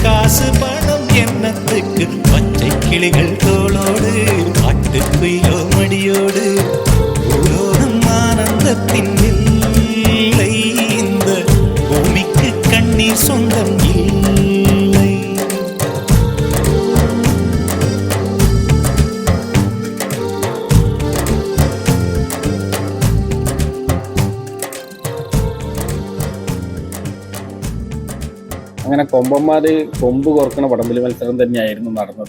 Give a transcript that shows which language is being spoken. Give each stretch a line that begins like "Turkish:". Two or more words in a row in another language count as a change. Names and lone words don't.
Tamil: காசு பணம் எண்ணத்துக்கு பச்சை கிளிகள் தோளோடு பாட்டுக்குயோ மடியோடு பூலோகம் ஆனந்தத்தின் இல்லை இந்த பூமிக்கு கண்ணீர் சொந்தம் இல்லை.
Malayalam: അങ്ങനെ കൊമ്പന്മാര് കൊമ്പ് കോർക്കണ വടംവലി മത്സരം തന്നെയായിരുന്നു നടന്നത്.